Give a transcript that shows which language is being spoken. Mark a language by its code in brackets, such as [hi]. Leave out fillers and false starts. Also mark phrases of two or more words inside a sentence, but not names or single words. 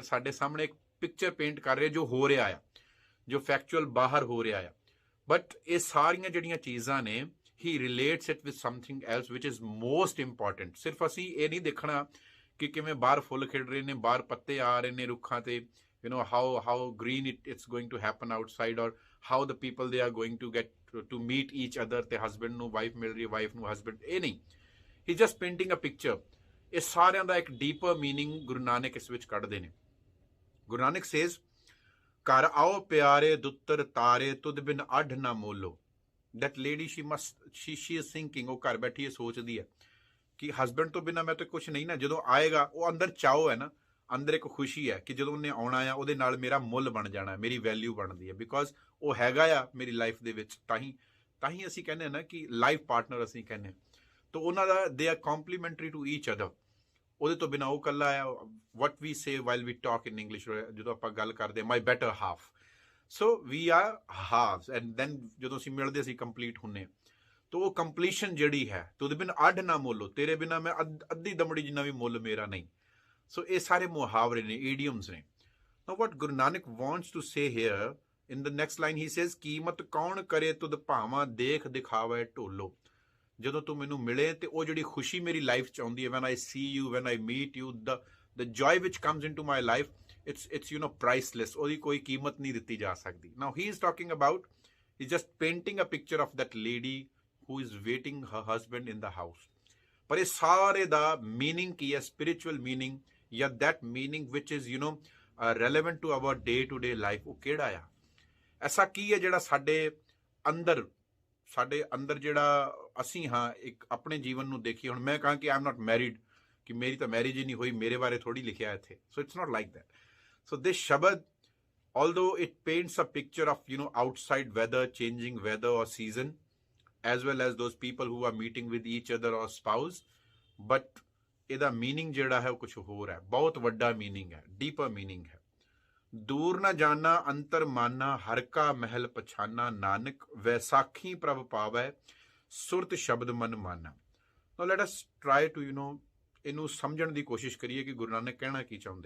[pa] ਸਾਡੇ ਸਾਹਮਣੇ ਇੱਕ [en] picture paint [pa] ਕਰ ਰਿਹਾ ਜੋ ਹੋ ਰਿਹਾ ਆ, ਜੋ ਫੈਕਚੁਅਲ ਬਾਹਰ ਹੋ ਰਿਹਾ ਆ। [en] ਬਟ [pa] ਇਹ ਸਾਰੀਆਂ ਜਿਹੜੀਆਂ ਚੀਜ਼ਾਂ ਨੇ, [en] he relates it with something else which is most important. [pa] ਸਿਰਫ ਅਸੀਂ ਇਹ ਨਹੀਂ ਦੇਖਣਾ ਕਿ ਕਿਵੇਂ ਬਾਹਰ ਫੁੱਲ ਖਿੜ ਰਹੇ ਨੇ, ਬਾਹਰ ਪੱਤੇ ਆ ਰਹੇ ਨੇ ਰੁੱਖਾਂ ਤੇ, [en] how green it's going to happen outside, or how the people they are going to get to meet each other, [pa] ਤੇ husband ਨੂੰ ਵਾਈਫ ਮਿਲ ਰਹੀ ਹੈ, ਵਾਈਫ ਨੂੰ husband, ਇਹ ਨਹੀਂ। [en] he just painting a picture। [pa] ਇਹ ਸਾਰਿਆਂ ਦਾ ਇੱਕ [en] deeper meaning [pa] ਗੁਰੂ ਨਾਨਕ ਇਸ ਵਿੱਚ ਕੱਢਦੇ ਨੇ। ਗੁਰੂ ਨਾਨਕ ਸੇਜ਼, ਘਰ ਆਓ ਪਿਆਰੇ ਦੁੱਤਰ ਤਾਰੇ, ਤੁਧ ਬਿਨ ਅੱਢ ਨਾ ਮੋਲੋ। [en] that lady, she is thinking, [pa] ਉਹ ਘਰ ਬੈਠੀ ਇਹ ਸੋਚਦੀ ਹੈ ਕਿ ਹਸਬੈਂਡ ਤੋਂ ਬਿਨਾਂ ਮੈਂ ਤਾਂ ਕੁਛ ਨਹੀਂ ਨਾ। ਜਦੋਂ ਆਏਗਾ, ਉਹ ਅੰਦਰ ਚਾਓ ਹੈ ਨਾ, ਅੰਦਰ ਇੱਕ ਖੁਸ਼ੀ ਹੈ ਕਿ ਜਦੋਂ ਉਹਨੇ ਆਉਣਾ ਆ, ਉਹਦੇ ਨਾਲ ਮੇਰਾ ਮੁੱਲ ਬਣ ਜਾਣਾ, ਮੇਰੀ ਵੈਲਿਊ ਬਣਦੀ ਹੈ, ਬਿਕੋਜ਼ ਉਹ ਹੈਗਾ ਆ ਮੇਰੀ ਲਾਈਫ ਦੇ ਵਿੱਚ। ਤਾਂ ਹੀ ਅਸੀਂ ਕਹਿੰਦੇ ਹਾਂ ਨਾ ਕਿ [en] life partner [pa] ਅਸੀਂ ਕਹਿੰਦੇ। ਤਾਂ ਉਹਨਾਂ ਦਾ [en] they are complementary to each other. [pa] ਉਹਦੇ ਤੋਂ ਬਿਨਾਂ ਉਹ ਇਕੱਲਾ ਆ। [en] what we say while we talk in English, [pa] ਜਦੋਂ ਆਪਾਂ ਗੱਲ ਕਰਦੇ [en] my better half. so we are halves, and then [pa] ਜਦੋਂ ਅਸੀਂ ਮਿਲਦੇ ਅਸੀਂ ਕੰਪਲੀਟ ਹੁੰਦੇ ਹਾਂ। ਤਾਂ ਉਹ ਕੰਪਲੀਸ਼ਨ ਜਿਹੜੀ ਹੈ, ਤੇ ਉਹਦੇ ਬਿਨ ਅੱਢ ਨਾ ਮੋਲੋ, ਤੇਰੇ ਬਿਨਾਂ ਮੈਂ ਅੱਧੀ ਦਮੜੀ ਜਿੰਨਾ ਵੀ ਮੁੱਲ ਮੇਰਾ ਨਹੀਂ। ਸੋ ਇਹ ਸਾਰੇ ਮੁਹਾਵਰੇ ਨੇ, ਈਡੀਅਮਸ ਨੇ। [en] Now what Guru Nanak wants to say here in the next line, he says, [pa] ਕੀਮਤ ਕੌਣ ਕਰੇ ਤੁਧ ਭਾਵਾਂ ਦੇਖ ਦਿਖਾਵੇ ਢੋਲੋ। ਜਦੋਂ ਤੂੰ ਮੈਨੂੰ ਮਿਲੇ ਤੇ ਉਹ ਜਿਹੜੀ ਖੁਸ਼ੀ ਮੇਰੀ ਲਾਈਫ 'ਚ ਆਉਂਦੀ ਹੈ, [en] when I see you, when I meet you, the joy which comes into my life, it's priceless। [pa] ਉਹਦੀ ਕੋਈ ਕੀਮਤ ਨਹੀਂ ਦਿੱਤੀ ਜਾ ਸਕਦੀ। [en] Now he is talking about, he's just painting a picture of that lady who is waiting her husband in the house। [pa] ਪਰ ਇਹ ਸਾਰੇ ਦਾ meaning ਕੀ ਹੈ, [en] spiritual meaning, [pa] ਜਾਂ [en] that meaning which is relevant to our day to day life, [pa] ਉਹ ਕਿਹੜਾ ਆ? ਐਸਾ ਕੀ ਹੈ ਜਿਹੜਾ ਸਾਡੇ ਅੰਦਰ ਜਿਹੜਾ ਅਸੀਂ ਹਾਂ, ਇੱਕ ਆਪਣੇ ਜੀਵਨ ਨੂੰ ਦੇਖੀਏ। ਹੁਣ ਮੈਂ ਕਹਾਂ ਕਿ [en] I am not married, [pa] ਕਿ ਮੇਰੀ ਤਾਂ ਮੈਰਿਜ ਹੀ ਨਹੀਂ ਹੋਈ, ਮੇਰੇ ਬਾਰੇ ਥੋੜੀ ਲਿਖਿਆ ਇੱਥੇ। [en] so it's not like that. so this ਸ਼ਬਦ, although it paints a picture of outside weather, changing weather or season, as well as those people who are meeting with each other or spouse, but [pa] ਇਹਦਾ ਮੀਨਿੰਗ ਜਿਹੜਾ ਹੈ ਉਹ ਕੁਛ ਹੋਰ ਹੈ, ਬਹੁਤ ਵੱਡਾ ਮੀਨਿੰਗ ਹੈ, ਡੀਪਰ ਮੀਨਿੰਗ ਹੈ। ਦੂਰ ਨਾ ਜਾਣਾ ਅੰਤਰ ਮਾਨਾ, ਹਰ ਕਾ ਮਹਿਲ ਪਛਾਨਾ, ਨਾਨਕ ਵੈਸਾਖੀ ਪ੍ਰਭ ਪਾਵੈ, ਸੁਰਤ ਸ਼ਬਦ ਮਨ ਮਾਨਾ। [en] now let us try to [pa] ਇਹਨੂੰ ਸਮਝਣ ਦੀ ਕੋਸ਼ਿਸ਼ ਕਰੀਏ ਕਿ ਗੁਰੂ ਨਾਨਕ ਕਹਿਣਾ ਕੀ ਚਾਹੁੰਦੇ।